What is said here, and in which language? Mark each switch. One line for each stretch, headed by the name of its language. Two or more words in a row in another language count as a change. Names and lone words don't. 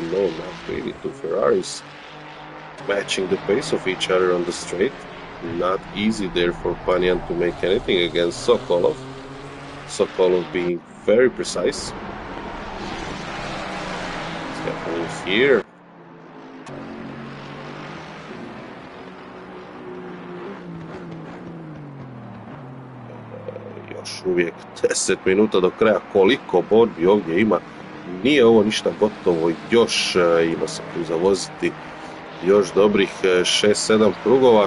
English: No, not really. Two Ferraris matching the pace of each other on the straight. Not easy there for Panyan to make anything against Sokolov. Sokolov being very precise. What's happening here?
Croatian: Još uvijek 10 minuta do kraja. Koliko borbi ovdje ima? Nije ovo ništa gotovo. Još ima se tu zavoziti još dobrih 6-7 krugova.